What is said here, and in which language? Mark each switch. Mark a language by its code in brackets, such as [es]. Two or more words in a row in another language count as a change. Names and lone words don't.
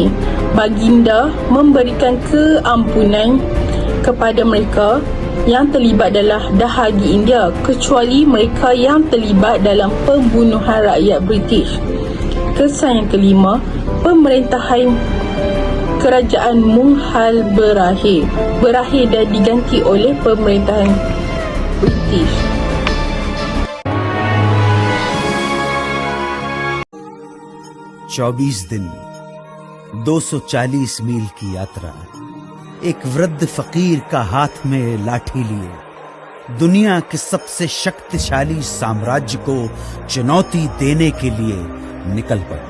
[ms] Baginda memberikan keampunan kepada mereka yang terlibat dalam dahagi India, kecuali mereka yang terlibat dalam pembunuhan rakyat British. Kesan yang kelima, pemerintahan kerajaan Mughal berakhir dan diganti oleh pemerintahan British. [hi] चौबीस दिन 240 मील की यात्रा, एक वृद्ध फकीर का हाथ में लाठी लिए दुनिया के सबसे शक्तिशाली साम्राज्य को चुनौती देने के लिए निकल पड़ना।